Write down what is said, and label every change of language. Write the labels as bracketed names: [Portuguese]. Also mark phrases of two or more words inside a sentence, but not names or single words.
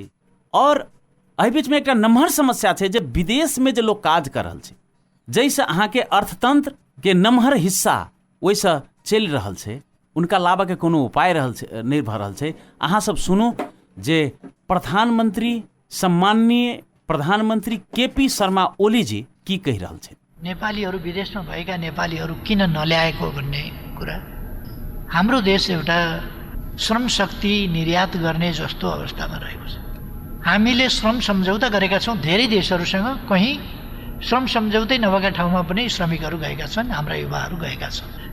[Maithili] और एहि बीच में एक नमहर समस्या छै जे विदेश में जे लोग काज कर रहल छै जैसे अहाँ के अर्थतंत्र के नमहर हिस्सा वैसे चलि रहल छै, उनका लाभ के कोनो उपाय रहल छै नहीं भ रहल छै। अहाँ सब सुनू जे प्रधानमंत्री सम्माननीय प्रधानमंत्री केपी शर्मा ओली जी की कहि रहल छै। [Nepali] नेपालीहरू विदेशमा भएका नेपालीहरू किन नल्याएको भन्ने कुरा, हाम्रो देश एउटा श्रम शक्ति निर्यात गर्ने जस्तो अवस्थामा रहेको छ। हामीले श्रम सम्झौता गरेका छौँ धेरै देशहरूसँग, कहीँ श्रम सम्झौतै नभएका ठाउँमा पनि श्रमिकहरू गएका छन्, हाम्रा युवाहरू गएका छन्।